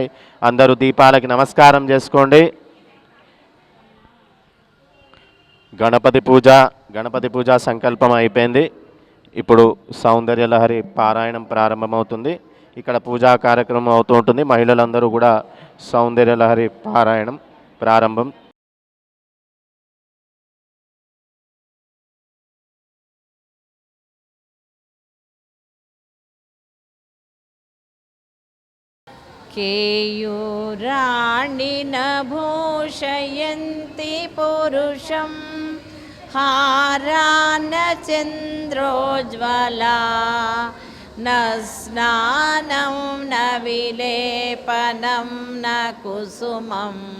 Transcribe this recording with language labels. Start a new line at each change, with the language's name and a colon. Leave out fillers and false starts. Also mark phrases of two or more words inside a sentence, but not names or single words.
Telugu: అందరూ దీపాలకి నమస్కారం చేసుకోండి. గణపతి పూజ సంకల్పం అయిపోయింది. ఇప్పుడు సౌందర్యలహరి పారాయణం ప్రారంభమవుతుంది. ఇక్కడ పూజా కార్యక్రమం అవుతూ ఉంటుంది. మహిళలందరూ కూడా సౌందర్యలహరి పారాయణం ప్రారంభం.
Sanskrit: केयूराणि न भूषयन्ति पुरुषं हारा न चन्द्रोज्ज्वला न स्नानं न विलेपनं न कुसुमं